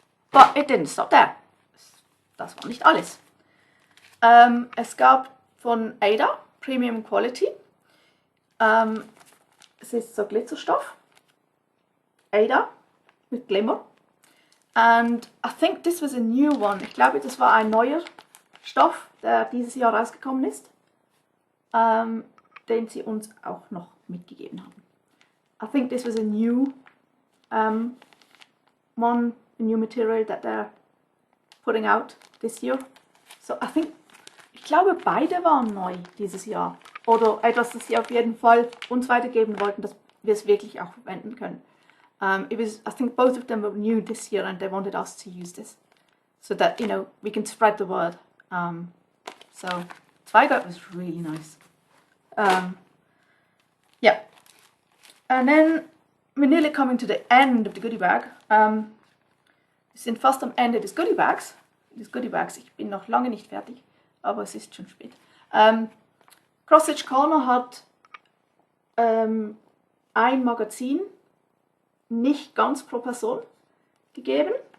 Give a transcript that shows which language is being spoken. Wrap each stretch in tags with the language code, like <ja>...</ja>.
<en>But it didn't stop there.</en> <de>Das war nicht alles. Es gab von Ada Premium Quality. Es ist so Glitzerstoff. Ada mit Glimmer.</de> <en>And I think this was a new one.</en> <de>Ich glaube, das war ein neuer Stoff, der dieses Jahr rausgekommen ist. Den sie uns auch noch mitgegeben haben.</de> <en>I think this was a new one, a new material that they're putting out this year. So I think,</en> <de>ich glaube, beide waren neu dieses Jahr. Oder etwas, das sie auf jeden Fall uns weitergeben wollten, dass wir es wirklich auch verwenden können.</de> <en>I think both of them were new this year and they wanted us to use this. So that, you know, we can spread the word. So, Zweigart was really nice. Yeah. And then we're nearly coming to the end of the goodie bag.</en> <de>Wir sind fast am Ende des Goodie Bags. Ich bin noch lange nicht fertig, aber es ist schon spät. XStitch Corner hat ein Magazin, nicht ganz pro Person, gegeben.</de>